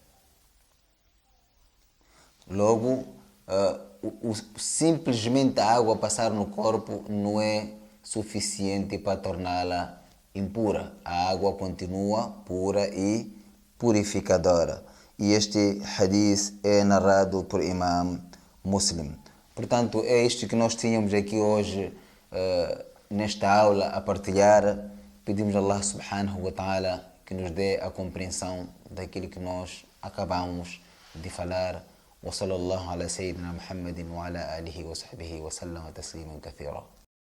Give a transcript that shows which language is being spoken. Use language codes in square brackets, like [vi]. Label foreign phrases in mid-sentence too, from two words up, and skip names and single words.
[pt] Logo, simplesmente a água passar no corpo não é suficiente para torná-la impura. A água continua pura e purificadora. E este hadith é narrado por Imam Muslim. Portanto, é isto que nós tínhamos aqui hoje nesta aula a partilhar. Pedimos a [ar] الله سبحانه وتعالى [pt] que nos dê a compreensão daquilo que nós acabamos de falar. [ar] وصلى الله على سيدنا محمد وعلى آله وصحبه وسلم تسليما كثيرا.